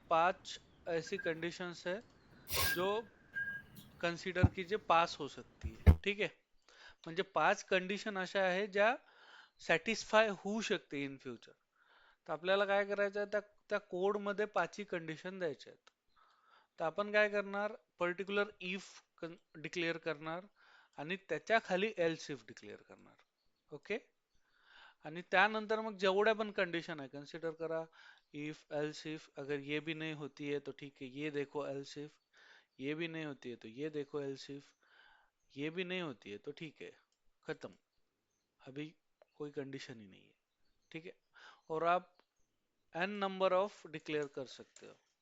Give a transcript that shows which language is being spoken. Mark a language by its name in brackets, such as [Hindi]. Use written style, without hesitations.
[Hindi] पांच ऐसी कंडीशंस है जो कंसीडर कीजिए पास हो सकती है. [Marathi] ठीक आहे, म्हणजे पाच कंडिशन अशा आहे ज्या सॅटिस्फाय होऊ शकते [English] In future. [Marathi] तर आपल्याला काय करायचं आहे? त्या त्या कोडमध्ये पाचही कंडिशन द्यायच्या आहेत. तर आपण काय करणार? पर्टिक्युलर इफ डिक्लेअर करणार आणि त्याच्या खाली एल्स इफ डिक्लेअर करणार. ओके, आणि त्यानंतर मग जेवढ्या पण कंडिशन आहे कन्सिडर करा. [Hindi] इफ एल्स इफ अगर ये भी नहीं होती है तो ठीक है, ये देखो एल्स इफ. ये भी नहीं होती है तो ये देखो एल्स इफ. ये भी नहीं होती है तो ठीक है, खत्म. अभी कोई कंडीशन ही नहीं है. ठीक है, और आप एन नंबर ऑफ डिक्लेयर कर सकते हो.